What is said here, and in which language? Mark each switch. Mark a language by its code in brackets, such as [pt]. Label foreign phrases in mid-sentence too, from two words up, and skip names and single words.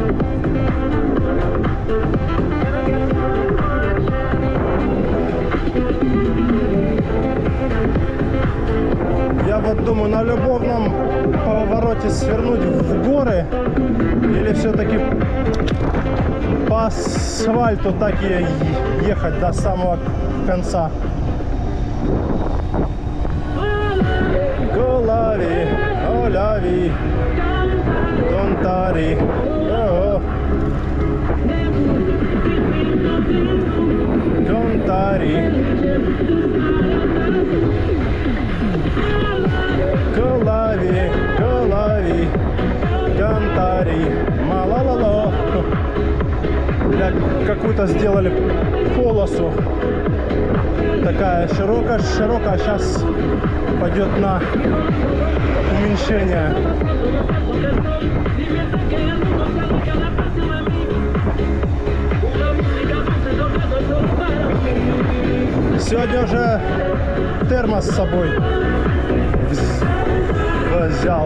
[ru] Я вот думаю, на любовном повороте свернуть в горы или все-таки по асфальту так и ехать до самого конца. Голави, оляви, донтари. Донтари. Голави, голави, донтари. Малалало. Какую-то сделали полосу. Такая широкая, сейчас пойдет на уменьшение. Сегодня уже термос с собой взял.